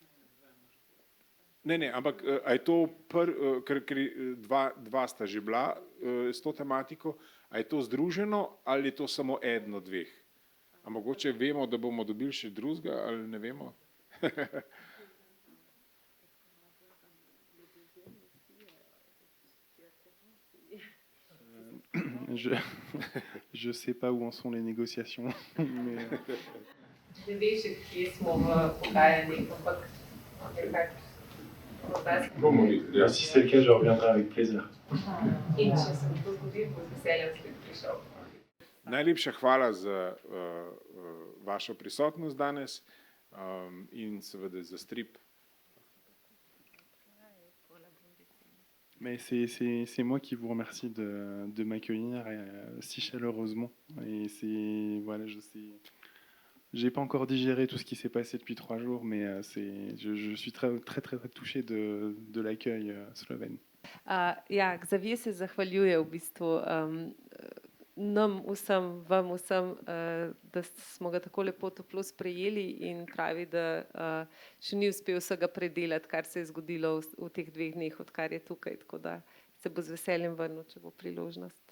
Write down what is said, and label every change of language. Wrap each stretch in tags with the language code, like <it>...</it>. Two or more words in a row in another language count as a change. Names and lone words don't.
<sl>Ne, ampak a je to ker dva sta že bila s to tematiko, a je to združeno ali je to samo eden od dveh? A mogoče vemo, da bomo dobili še drugega, ali ne vemo?</sl> <fr>Je sais pas où en sont les négociations. Mais...</fr> <sl>Ne veš, kje smo v pogajanjih, ampak Bomo videli, ja.</sl> <fr>Si c'est le cas, je reviendrai avec plaisir.</fr> <sl>in če se bo to zgodilo, bo z veseljem spet prišel. Najlepša hvala za vašo prisotnost danes in seveda za strip.</sl> <fr>Mais c'est moi qui vous remercie de m'accueillir si chaleureusement. Et c'est voilà, j'ai pas encore digéré tout ce qui s'est passé depuis 3 jours, mais je suis très touché de l'accueil slovène.</fr> <sl>Ja, Xavier se zahvaljuje v bistvu nam vsem, vam vsem, da smo ga tako lepo toplo sprejeli in pravi, da še ni uspel vsega predelati, kar se je zgodilo v teh 2 dneh, odkar je tukaj, tako da se bo z veseljem vrnil, če bo priložnost.</sl>